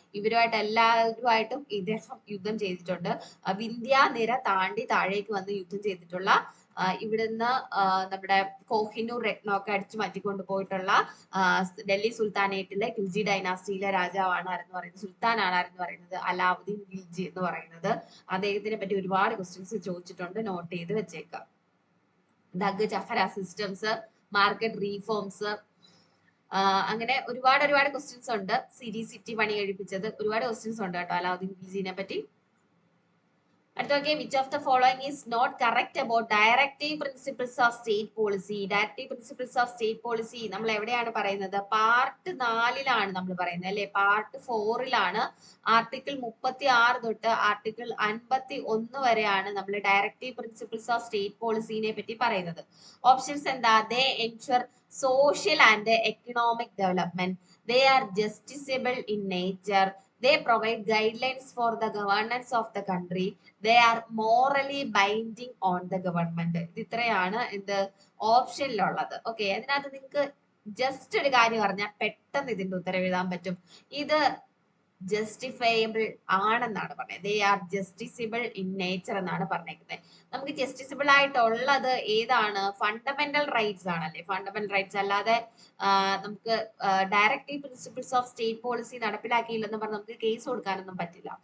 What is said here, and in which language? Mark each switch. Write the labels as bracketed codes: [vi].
[ml] ഇവരുമായിട്ട് എല്ലാവരുമായിട്ടും ഇദ്ദേഹം യുദ്ധം ചെയ്തിട്ടുണ്ട്. വിന്ധ്യ നിര താണ്ടി താഴേക്ക് വന്ന് യുദ്ധം ചെയ്തിട്ടുള്ള ഇവിടുന്ന് നമ്മുടെ കോഹിനൂർ രത്നമൊക്കെ അടിച്ചു മാറ്റിക്കൊണ്ട് പോയിട്ടുള്ള ഡൽഹി സുൽത്താനേറ്റിലെ ഖിൽജി ഡൈനാസ്റ്റിയിലെ രാജാവാണ് ആരെന്ന് പറയുന്നത്, സുൽത്താനാണ് ആരെന്ന് പറയുന്നത് അലാവുദ്ദീൻ ഖിൽജി എന്ന് പറയുന്നത്. അദ്ദേഹത്തിനെ പറ്റി ഒരുപാട് ക്വസ്റ്റ്യൻസ് ചോദിച്ചിട്ടുണ്ട്, നോട്ട് ചെയ്ത് വെച്ചേക്കാം. ദഗ്, ചെഹ്റ സിസ്റ്റംസ്, മാർക്കറ്റ് റീഫോംസ്, അങ്ങനെ ഒരുപാട് ക്വസ്റ്റ്യൻസ് ഉണ്ട്. സിറ്റി പണി കഴിപ്പിച്ചത്, ഒരുപാട് ക്വസ്റ്റ്യൻസ് ഉണ്ട് കേട്ടോ അലാവുദ്ദീൻ ഖിൽജിനെ പറ്റി. [en] അടുത്ത which of the following is not correct about directive principles of state policy? [ml] Directive principles of state policy നമ്മൾ എവിടെയാണ് പറയുന്നത്? പാർട്ട് 4 നമ്മൾ പറയുന്നത് അല്ലെ. പാർട്ട് 4 ആർട്ടിക്കിൾ 36 തൊട്ട് ആർട്ടിക്കിൾ 51 വരെയാണ് നമ്മൾ ഡയറക്റ്റീവ് പ്രിൻസിപ്പിൾസ് ഓഫ് സ്റ്റേറ്റ് പോളിസിനെ പറ്റി പറയുന്നത്. ഓപ്ഷൻസ് എന്താ? [en] They ensure social and economic development. They are justiciable in nature. They provide guidelines for the governance of the country. They are morally binding on the government. [ml] ഇത് ഇത്രയാണ് എന്ത് ഓപ്ഷനിലുള്ളത്. Okay, അതിനകത്ത് നിങ്ങൾക്ക് just ഒരു കാര്യം പറഞ്ഞാൽ പെട്ടെന്ന് ഇതിന്റെ ഉത്തരം എഴുതാൻ പറ്റും. ഇത് ജസ്റ്റിഫയബിൾ ആണെന്നാണ് പറഞ്ഞത്. ദേ ആർ ജസ്റ്റിസിബിൾ ഇൻ നേച്ചർ എന്നാണ് പറഞ്ഞേക്കുന്നത്. നമുക്ക് ജസ്റ്റിസിബിൾ ആയിട്ടുള്ളത് ഏതാണ്? ഫണ്ടമെന്റൽ റൈറ്റ്സ് ആണല്ലേ. ഫണ്ടമെന്റൽ റൈറ്റ്സ് അല്ലാതെ നമുക്ക് directive principles of state policy നടപ്പിലാക്കിയില്ലെന്ന് പറഞ്ഞ് നമുക്ക് കേസ് കൊടുക്കാനൊന്നും പറ്റില്ല.